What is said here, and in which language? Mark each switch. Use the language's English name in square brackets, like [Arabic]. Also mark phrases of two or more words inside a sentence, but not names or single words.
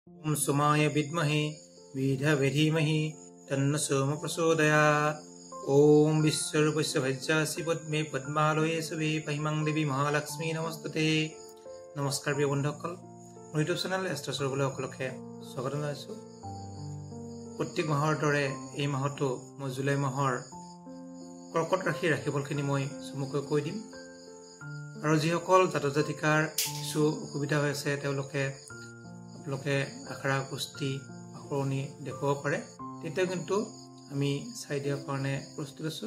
[Sanskrit] ओम सुमाय विद्महे विधवे धीमहि तन्नो सोम प्रचोदयात्। ओम विश्वरूपस्य भज्यासि पद्मे पद्मालये शुभे महिमां देवी महालक्ष्मी नमस्तुते। [Assamese] নমস্কাৰ প্ৰিয় बন্ধুসকল, মোৰ ইউটিউব চেনেল এষ্ট্ৰ সৰ্বলে সকলোকে স্বাগত জনাইছো। প্ৰত্যেক মাহৰ দৰে এই মাহতো মই জুলাই মাহৰ কৰ্কট ৰাশিৰ ৰাশিফলখিনি মই চমুকৈ কৈ দিম। আৰু যিসকল জাতক জাতিকাৰ কিছু অসুবিধা হৈ আছে তেওঁলোকে আখৰা কুস্তি আখৰণি দেখুৱাব পাৰে, তেতিয়া কিন্তু আমি চাই দিয়াৰ কাৰণে প্ৰস্তুত আছো।